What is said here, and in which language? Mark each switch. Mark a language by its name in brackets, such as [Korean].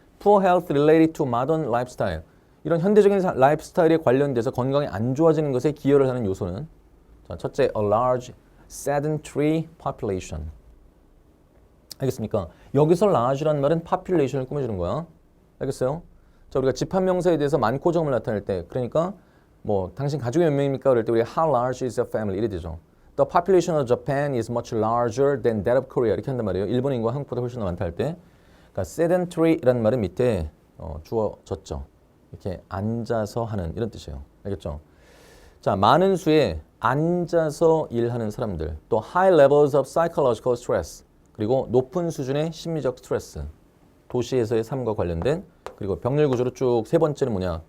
[English] poor health related to modern lifestyle [Korean] 이런 현대적인 라이프스타일에 관련돼서 건강이 안 좋아지는 것에 기여를 하는 요소는 자, 첫째, [English] a large sedentary population [Korean] 알겠습니까? 여기서 large라는 말은 population을 꾸며주는 거야. 알겠어요? 자, 우리가 집합명사에 대해서 많고 적음을 나타낼 때 그러니까 뭐 당신 가족이 몇 명입니까? 그럴 때 우리가 [English] how large is your family [Korean] 이래 되죠. [English] The population of Japan is much larger than that of Korea [Korean] 이렇게 한단 말이에요. 일본 인구가 한국보다 훨씬 더 많다 할 때 그러니까 sedentary라는 말은 밑에 주어졌죠. 이렇게 앉아서 하는 이런 뜻이에요. 알겠죠? 자, 많은 수의 앉아서 일하는 사람들 또 [English] high levels of psychological stress [Korean] 그리고 높은 수준의 심리적 스트레스 도시에서의 삶과 관련된 그리고 병렬 구조로 쭉 세 번째는 뭐냐?